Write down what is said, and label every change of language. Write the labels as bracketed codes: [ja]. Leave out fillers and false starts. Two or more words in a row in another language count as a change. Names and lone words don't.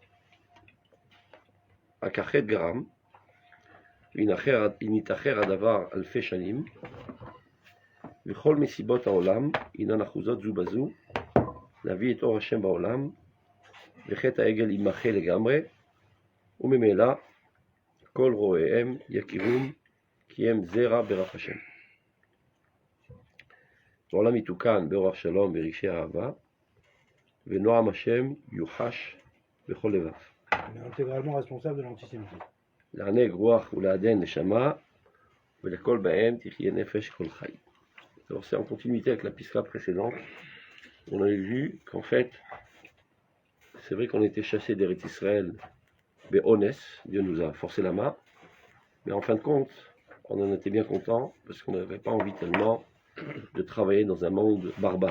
[he] רק החטא גרם, ונתאחר הדבר אלפי שנים, וכל מסיבות העולם אינן אחוזות זו בזו, להביא את אור השם בעולם, וחטא העגל יימחה לגמרי, וממילא כל רואיהם יכירום, כי הם זרע ברח השם. העולם יתוקן באורח שלום ורגשי אהבה, ונועם השם יוחש בכל לבב. [fr] Intégralement responsable de l'antisémitisme. [he] לענג רוח ולעדן נשמה, ולכל בהם תחיה נפש כל חי. [fr] Alors c'est en continuité avec la pisca précédente. On avait vu qu'en fait, c'est vrai qu'on était chassés d'Eretz Israël, mais honnête, Dieu nous a forcé la main, mais en fin de compte, on en était bien content parce qu'on n'avait pas envie tellement de travailler dans un monde barbare.